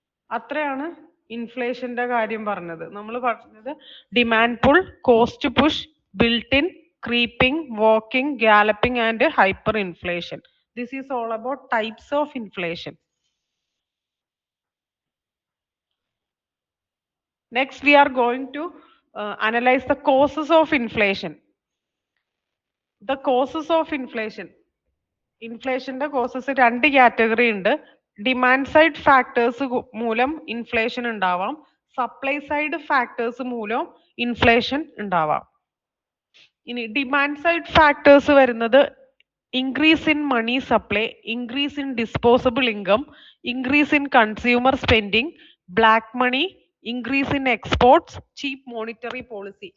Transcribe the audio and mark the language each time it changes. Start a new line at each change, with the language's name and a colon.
Malayalam: അത്രയാണ് ഇൻഫ്ലേഷന്റെ കാര്യം പറഞ്ഞത്. നമ്മൾ പറഞ്ഞത് demand pull, cost push, built in, creeping, walking, ഗാലപ്പിംഗ് and hyper inflation.
English: This is all about types of inflation. Next we are going to analyze the causes of inflation. The causes of inflation.
Malayalam: ഇൻഫ്ലേഷന്റെ causes രണ്ട് category ഉണ്ട്. Demand side factors മൂലം inflation ഉണ്ടാവാം, supply side factors മൂലം inflation ഉണ്ടാവാം.
English: ഇനി demand side factors വരുന്നത് increase in money supply, increase in disposable income, increase in consumer spending, black money, increase in exports, cheap monetary policy.